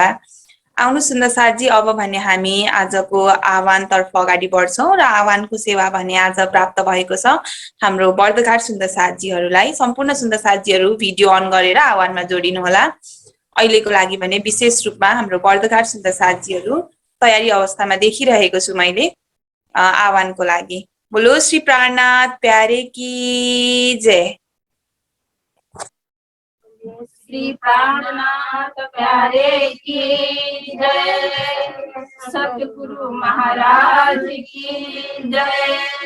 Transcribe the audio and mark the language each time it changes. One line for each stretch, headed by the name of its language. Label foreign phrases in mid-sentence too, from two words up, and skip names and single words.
Nepali: आउनु सुन्दर साथजी, अब भने हामी आजको आह्वानतर्फ अगाडि बढ्छौँ र आह्वानको सेवा भने आज प्राप्त भएको छ हाम्रो बर्दघाट सुन्दर साथजीहरूलाई। सम्पूर्ण सुन्दर साथजीहरू भिडियो अन गरेर आह्वानमा जोडिनु होला। अहिलेको लागि भने विशेष रूपमा हाम्रो बर्दघाट सुन्दर साथजीहरू तयारी अवस्थामा देखिरहेको छु मैले आह्वानको लागि।
Hindi: बोलो श्री प्राणनाथ प्यारे की जय। श्री प्राणनाथ प्यारे की जय। सतगुरु महाराज की जय।